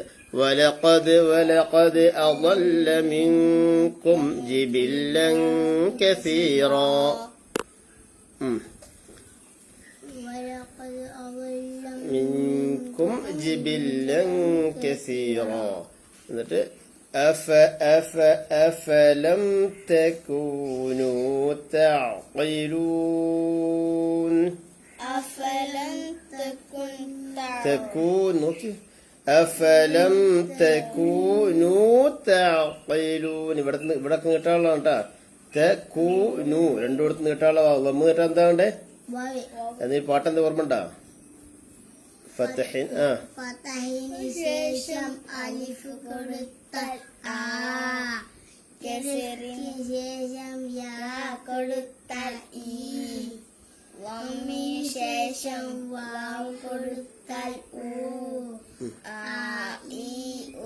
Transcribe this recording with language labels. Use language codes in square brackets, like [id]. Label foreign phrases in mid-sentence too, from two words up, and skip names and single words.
[ar] ولقد أضل منكم جبلا كثيرا. منكم منكم جبلا كثيرا. [ml] എന്നിട്ട് [ar] أفلم تكونوا تعقلون. أفلم [ml] നോക്കി [ar] أفلم تكونوا تعقلون. [ml] ഇവിടെ നീട്ടാനുള്ള കേട്ടാ. തകൂനു രണ്ടിടത്ത് നീട്ടാനുള്ള ലമ്മ് നീട്ടാൻ എന്താ വേണ്ടേ? എന്നീ പാട്ടെന്താ ഓർമ്മ ഉണ്ടാ? ഫതഹിന് ശേഷം അലിഫ് കൊടുത്താൽ ആ, കസറിന് ശേഷം യാ കൊടുത്താൽ ഈ, വമ്മിന് ശേഷം വാവ് കൊടുത്താൽ ഊ, ആ ഈ ഊ.